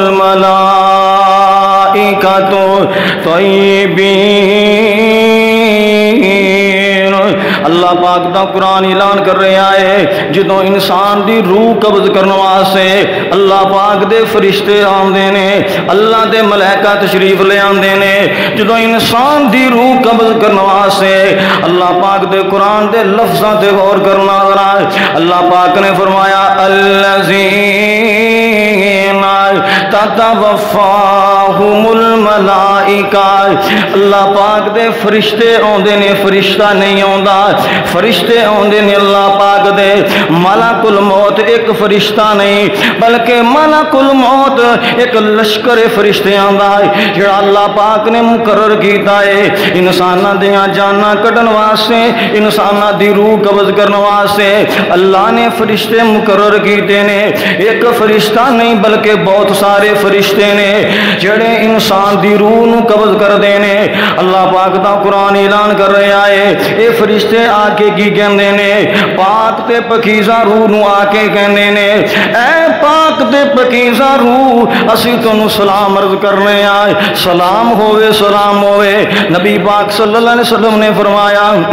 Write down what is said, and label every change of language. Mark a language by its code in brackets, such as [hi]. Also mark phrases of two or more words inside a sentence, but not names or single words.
[ar] الملائکۃ طیبین [pa] اللہ پاک دا قرآن اعلان کر رہا ہے جدوں انسان دی روح قبض کرنے واسطے اللہ پاک دے فرشتے آندے نے اللہ دے ملائکہ تشریف لے آندے نے جدوں انسان دی روح قبض کرنے واسطے اللہ پاک دے قرآن دے لفظاں تے غور کرنا ذرا اللہ پاک نے فرمایا [ar] الذین تتوفاہم الملائکہ [pa] اللہ پاک دے فرشتے آندے نے فرشتہ نہیں آندا فرشتے آندے نے اللہ پاک دے ملک الموت ایک فرشتہ نہیں بلکہ ملک الموت ایک لشکر فرشتے آندا ہے جڑا اللہ پاک نے مقرر کیتا ہے انساناں دیاں جاناں کڈن واسطے انساناں دی روح قبض کرن واسطے اللہ نے فرشتے مقرر کیتے نے ایک فرشتہ نہیں بلکہ بہت سارے فرشتے نے جڑے انسان دی روح نو قبض کر دینے اللہ پاک دا قرآن اعلان کر رہے آئے اے فرشتے آ کے کی کہندے نے پاک تے پکیزہ روح نو آ کے کہندے نے اے پاک تے پکیزہ روح اسی تنو سلام عرض کرنے آئے سلام ہوئے نبی پاک [ar] صلی اللہ علیہ وسلم [pa] نے فرمایا